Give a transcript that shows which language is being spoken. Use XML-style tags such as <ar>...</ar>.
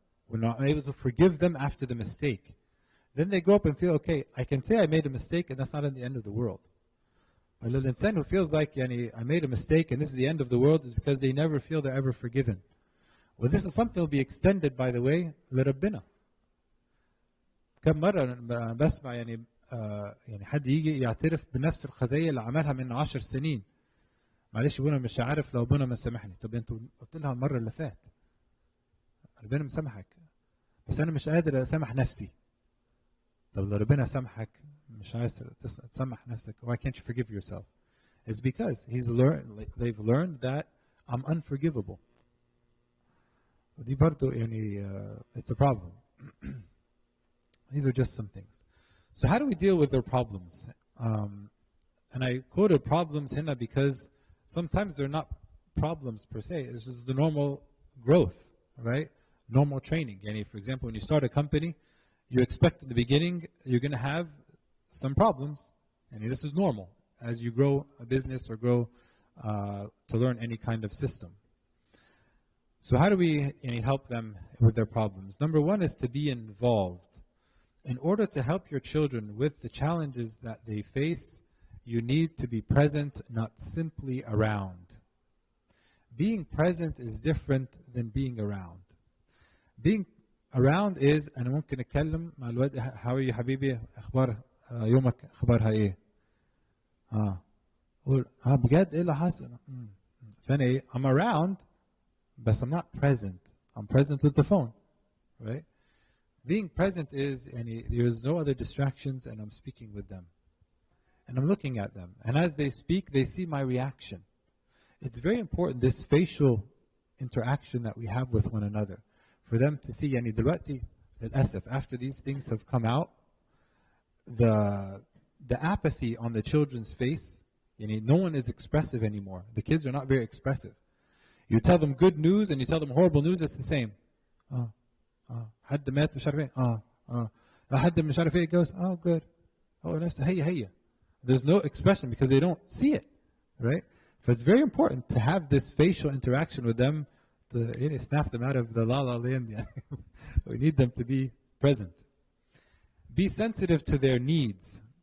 <en>We're not able to forgive them after the mistake. Then they grow up and feel, okay, I can say I made a mistake and that's not the end of the world. But the insan who feels like I made a mistake and this is the end of the world is because they never feel they're ever forgiven. Well, this is something that will be extended, by the way,</en> <ar>لربنا. كم مرة بسمع يعني حد يجي يعترف بنفس الخطيه اللي عملها من 10 سنين. معلش ابونا مش عارف لو ابونا ما سامحني. طب انتوا قلت لها المره اللي فات ربنا مسامحك، بس انا مش قادر اسامح نفسي. طب لو ربنا سامحك مش عايز تسامح نفسك,</ar> <en>why can't you forgive yourself? It's because they've learned that I'm unforgivable.</en> <ar>ودي برضو يعني</ar> <en>it's a problem. These are just some things. So how do we deal with their problems? And I quoted problems</en> <ar>هنا</ar> <en>because sometimes they're not problems per se. It's just the normal growth, right? Normal training. Yani, for example, when you start a company, you expect in the beginning you're going to have some problems. And this is normal as you grow a business or grow to learn any kind of system. So how do we help them with their problems? Number one is to be involved. In order to help your children with the challenges that they face, you need to be present, not simply around. Being present is different than being around. Being around is</en> <ar>أنا ممكن أتكلم مع الواد</ar> <en>how are you</en> <ar>حبيبي أخبار يومك أخبارها إيه؟ قول بجد إيه اللي حصل؟ فأنا إيه؟</ar> <en>I'm around but I'm not present. I'm present with the phone, right? Being present is there's no other distractions and I'm speaking with them. And I'm looking at them. And as they speak, they see my reaction. It's very important, this facial interaction that we have with one another. For them to see,</en> <ar>دلوقتي للأسف,</ar> <en>after these things have come out, the apathy on the children's face, no one is expressive anymore. The kids are not very expressive. You tell them good news and you tell them horrible news, it's the same.</en> <ar>حد مات مش عارف ايه حد مش عارف ايه</ar> <en>goes good.</en> <ar>نفس هي.</ar> <en>There's no expression because they don't see it, right? So it's very important to have this facial interaction with them to snap them out of the la la land. We need them to be present. Be sensitive to their needs.</en>